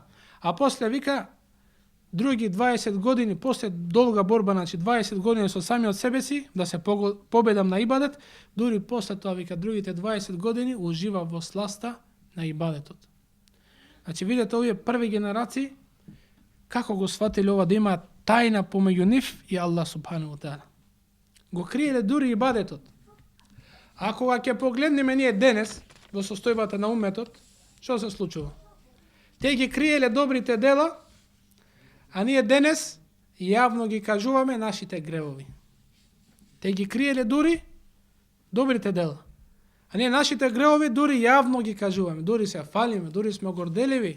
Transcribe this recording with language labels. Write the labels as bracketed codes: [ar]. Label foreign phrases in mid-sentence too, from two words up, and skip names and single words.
[mk] А после вика, други 20 години, после долга борба, значи 20 години со самиот себе си, да се победам на ибадет, дури после тоа, вика, другите 20 години ужива во сласта на ибадетот. Значи, видите овие први генерации, како го сватиле ова да има тајна помеѓу нив и Аллах [ar] سبحانه تعالى. [mk] Го криеле дури ибадетот. А кога ќе погледнеме ние денес во состојбата на умметот, што се случува? Те ги криеле добрите дела, а ние денес јавно ги кажуваме нашите гревови. Те ги криеле дури добрите дела, а ние нашите гревови дури јавно ги кажуваме, дури се фалиме, дури сме горделиви.